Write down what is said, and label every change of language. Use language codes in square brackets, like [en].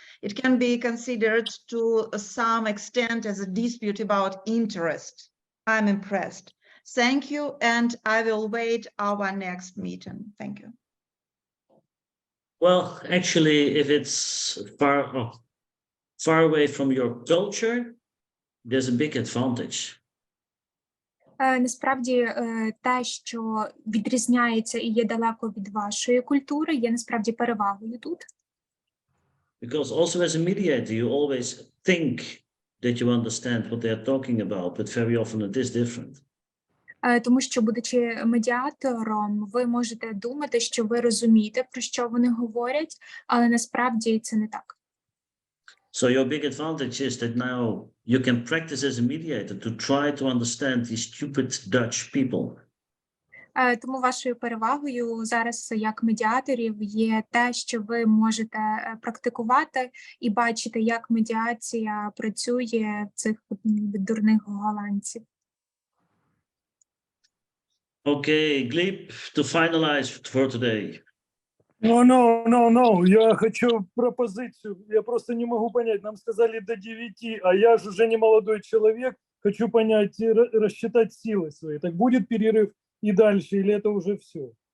[en] It can be considered to some extent as a dispute about interest. I'm impressed. Thank you, and I will wait our next meeting. Thank you. Well, actually, if it's far away from your culture, there's a big advantage. [uk] Насправді, те, що відрізняється і є далеко від вашої культури, є насправді перевагою тут. [en] Because also as a mediator, you always think that you understand what they're talking about, but very often it is different. [uk] Тому що, будучи медіатором, ви можете думати, що ви розумієте, про що вони говорять, але насправді це не так. [en] So your big advantage is that now you can practice as a mediator to try to understand these stupid Dutch people. [uk] Тому вашою перевагою зараз як медіаторів є те, що ви можете практикувати і бачити, як медіація працює в цих дурних голландців. [en] Okay, Gleb, to finalize for today. [ru] No, я хочу пропозицию. Я просто не могу понять. Нам сказали до 9, а я же уже не молодой человек. Хочу понять, рассчитать силы свои. Так будет перерыв и дальше, или это уже все?